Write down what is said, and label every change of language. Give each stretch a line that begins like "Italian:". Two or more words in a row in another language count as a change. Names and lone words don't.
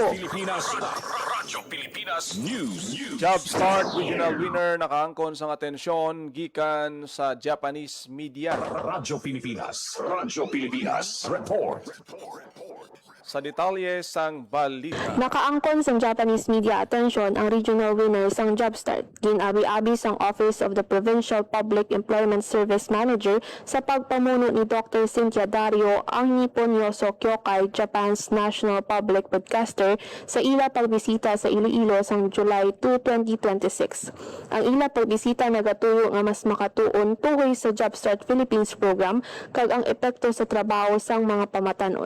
Hiligaynon: Radyo Pilipinas News. Job Start Regional Winner nakaangkon sang atensyon gikan sa
English: Japanese media.
Hiligaynon: Radyo Pilipinas Report. sa detalye sang balita. Nakaangkon sa
English: Japanese media attention
Hiligaynon: ang regional winner sang Jobstart. Ginabi-abi sang Office of the Provincial Public Employment Service Manager sa pagpamuno ni Dr. Cynthia Dario ang Nippon Yoso Kyokai,
English: Japan's national public broadcaster,
Hiligaynon: sa ila pagbisita sa Iloilo sang July 2, 2026. Ang ila pagbisita nagatuyo nga mas makatuon tuhoy sa Jobstart Philippines program kag ang epekto sa trabaho sang mga pamatanon.